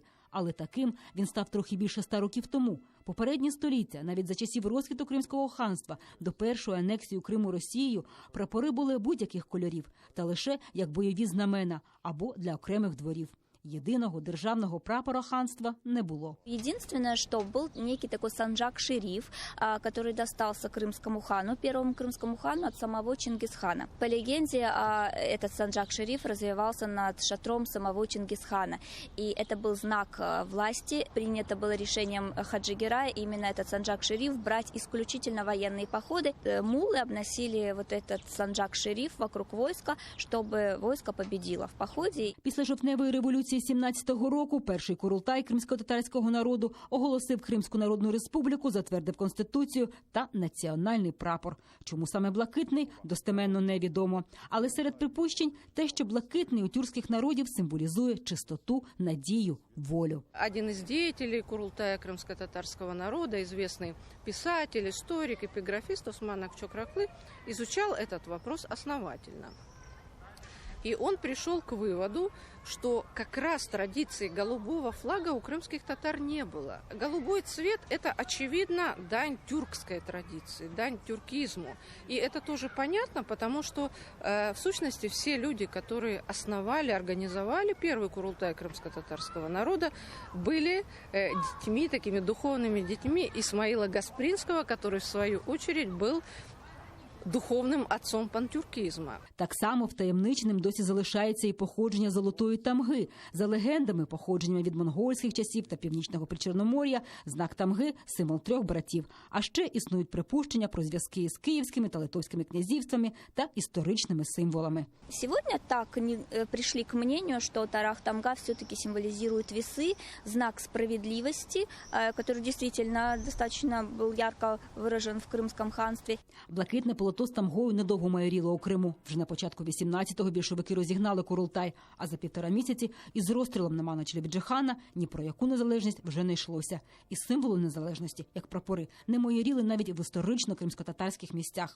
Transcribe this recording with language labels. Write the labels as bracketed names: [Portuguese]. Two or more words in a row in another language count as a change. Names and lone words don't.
[Ukrainian] Але таким він став трохи більше 100 років тому. Попередні століття, навіть за часів розквіту Кримського ханства, до першої анексії Криму Росією, прапори були будь-яких кольорів, та лише як бойові знамена або для окремих дворів. Єдиного державного прапора ханства не було. [Russian] Единственное, что был некий такой санджак-шериф, который достался крымскому хану, первому крымскому хану от самого Чингисхана. По легенде, этот санджак-шериф развивался над шатром самого Чингисхана. И это был знак власти. Принято было решением Хаджи Герая именно этот санджак-шериф брать исключительно военные походы. Муллы обносили вот этот санджак-шериф вокруг войска, чтобы войско победило в походе. [Ukrainian] Після жовтневої революції 17-го року перший Курултай кримсько-татарського народу оголосив Кримську Народну Республіку, затвердив Конституцію та національний прапор. Чому саме блакитний, достеменно невідомо. Але серед припущень те, що блакитний у тюркських народів символізує чистоту, надію, волю. [Russian] Один из деятелей Курултая крымско-татарского народа, известный писатель, историк, эпиграфист Осман Акчокраклы, изучал этот вопрос основательно. И он пришел к выводу, что как раз традиции голубого флага у крымских татар не было. Голубой цвет – это, очевидно, дань тюркской традиции, дань тюркизму. И это тоже понятно, потому что, в сущности, все люди, которые основали, организовали первый Курултай крымско-татарского народа, были детьми, такими духовными детьми Исмаила Гаспринского, который, в свою очередь, был духовним отцом пантюркізму. [Ukrainian] Так само втаємниченим досі залишається і походження золотої тамги. За легендами, походженнями від монгольських часів та північного Причорномор'я, знак тамги – символ трьох братів. А ще існують припущення про зв'язки з київськими та литовськими князівствами та історичними символами. [Russian] Сегодня так пришли к мнению, что Тарах Тамга все-таки символизирует весы, знак справедливости, который действительно достаточно был ярко выражен в Крымском ханстве. [Ukrainian] Блакитне полотно з тамгою недовго майоріло у Криму. Вже на початку 18-го більшовики розігнали Курултай, а за 1,5 місяці із розстрілом Намана Челебіджихана ні про яку незалежність вже не йшлося. І символи незалежності, як прапори, не майоріли навіть в історично-кримсько-татарських місцях.